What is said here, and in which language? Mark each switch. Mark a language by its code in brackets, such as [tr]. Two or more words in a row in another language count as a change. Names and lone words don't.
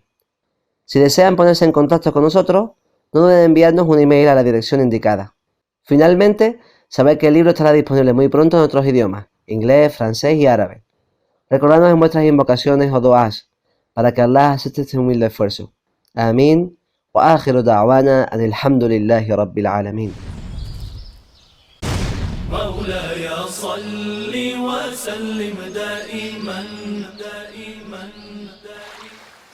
[es] Si desean ponerse en contacto con nosotros, no duden en enviarnos un email a la dirección indicada. Finalmente, sabed que el libro estará disponible muy pronto en otros idiomas, inglés, francés y árabe. Recordadnos en vuestras invocaciones o duás, para que Allah acepte este humilde esfuerzo. Amén. [ar] وآخر دعوانا أن الحمد لله رب العالمين. مولاي صل وسلم دائما